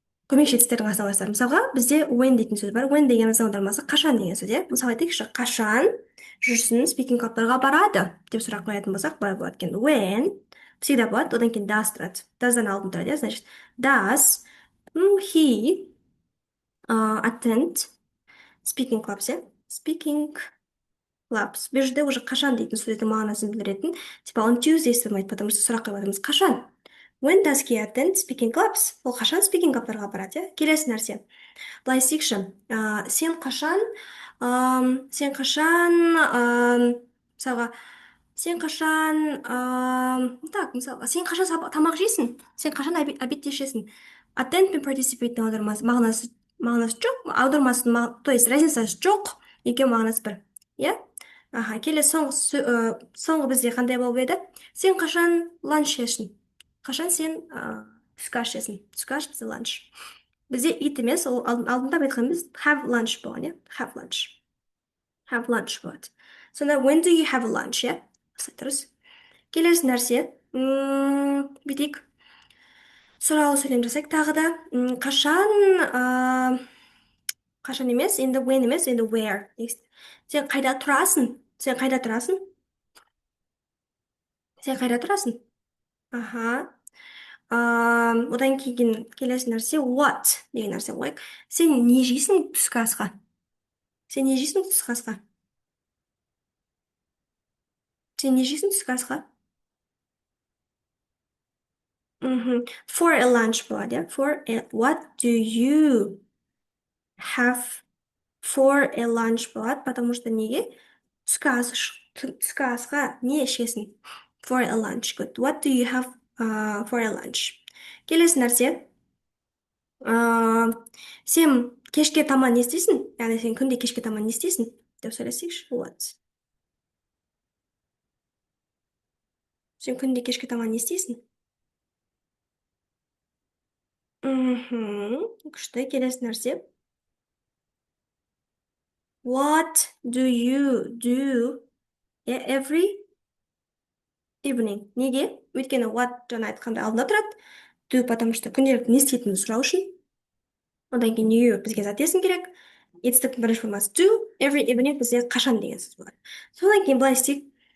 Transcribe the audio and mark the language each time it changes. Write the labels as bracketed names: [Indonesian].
[Kazakh] Көмекші етістердің қасына қоясыздар. Мысалға, бізде when дейтін сөз бар. When деген аудармасы қашан деген сөз, иә? Мысалы айтайықшы, қашан жүрсін спикинг клубтарға барады деп сұрақ қоятын болсақ, былай болады екен. When всегда болады, одан кейін does тұрады. Does'дан алдын тұрады, иә? [English] Значит, does he attend speaking clubs, иә? Speaking clubs. [Kazakh] Бұл жерде уже қашан дейтін сөздің мағынасын білдіретін. Типа [English] on Tuesdays [Kazakh] болмайды, [Russian] потому что [Kazakh] сұрақ қойып жатырмыз. Қашан? [English] When does he attend speaking clubs? [Kazakh] Ол қашан speaking клубтарға барады, иә? Келесі нәрсе. Былай істейікші. Сен қашан мысалға, сен қашан тамақ жейсің? Сен қашан обедте ішесің? Attend пен participate-дің мағынасы жоқ, аудармасының, [Russian] то есть [Kazakh] разницасы жоқ, екеуі мағынасы бір. Иә? Келесі соңғы бізде қандай болып еді? Сен қашан ланч жейсің? Қашан сен түскі ас жейсің? Түскі ас бізде ланч. Бізде eat емес, ол алдында айтқанымыз have lunch болған, иә? [English] Have lunch. Have lunch болады. Сонда when do you have lunch, иә? [Kazakh] Дұрыс. Келесі нәрсе. Бүйтейік. Сұраулы сөйлем жасайық тағы да. Қашан емес, енді when емес, енді where. Сен қайда тұрасың? Сен қайда тұрасың? Сен қайда тұрасың? Одан кейін келесі нәрсе what деген нәрсе қойық. Сен не жейсің түскі асқа? Сен не жейсің түскі асқа? Сен не жейсің түскі асқа? [English] For a lunch болады, иә? What do you have for a lunch болады, [Russian] потому что [English] неге? [Kazakh] Түскі асқа не ішесің? [English] For a lunch. Good. What do you have for a lunch? [Kazakh] Келесі нәрсе. Сен кешке таман не істейсің? Яғни сен күнде кешке таман не істейсің? Деп сөйлесейікші. What? Сен күнде кешке таман не істейсің? Күшті. Келесі нәрсе. [English] What do you do every evening? [Kazakh] Неге? Өйткені what жаңа айтқанда алдында тұрады. Do, [Russian] потому что [Kazakh] күнделікті не істейтінін сұрау үшін. Одан кейін you бізге затесін керек. Етістіктің бірінші формасы do, every evening бізде қашан деген сөз болады. Содан кейін былай істейік.